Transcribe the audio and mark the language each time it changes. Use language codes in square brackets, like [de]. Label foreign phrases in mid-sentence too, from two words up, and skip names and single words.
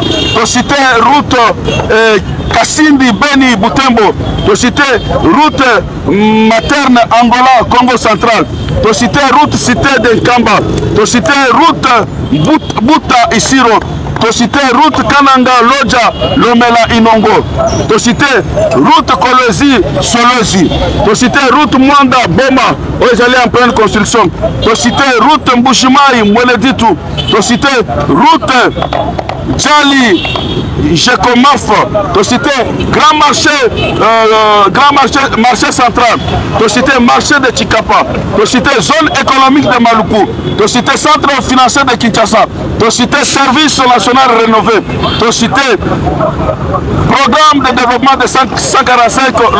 [fr] to cité route Kasindi Beni Butembo, to cité route materne Angola Congo central, to cité route cité de Kamba, to cité route Buta Isiro, to cité route Kananga Loja Lomela Inongo, to cité route Kolezi Solozi, to cité route Mwanda Boma Ezali en pleine construction, to cité route Mbushimai Mweleditu, to cité route Djali Jekomaf, to cité grand marché central, to cité marché de Chikapa, to cité zone économique de Maluku, to cité centre financier de Kinshasa, to cité service national rénové, to cité programme de développement de 145 local